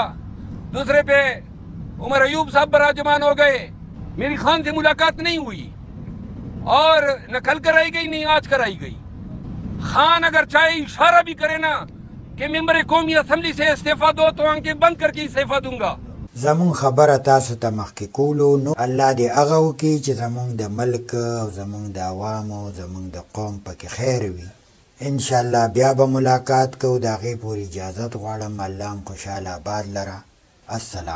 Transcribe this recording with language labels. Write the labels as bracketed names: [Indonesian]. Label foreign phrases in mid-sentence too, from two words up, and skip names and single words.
[Urdu] دوسرے پے عمر ایوب صاحب براجمان ہو گئے. میری خان سے ملاقات نہیں ہوئی اور نہ کل کرائی گئی نہیں آج کرائی گئی. خان اگر چاہے اشارہ بھی کرے نا کہ ممبر قومی اسمبلی سے استعفیٰ دو تو آنکھیں بند کرکے استعفیٰ دوں گا. [Pashto] زمون خبره تاسو ته مخکې کولو، نو الله دې هغه وکړي چې زمونږ د ملک او زمونږ د عوامو زمونږ د قوم پکې خیر وي. انشاءالله بیا به ملاقات کوو، د هغې پورې اجازت غواړم. الله هم خوشحاله آباد لره.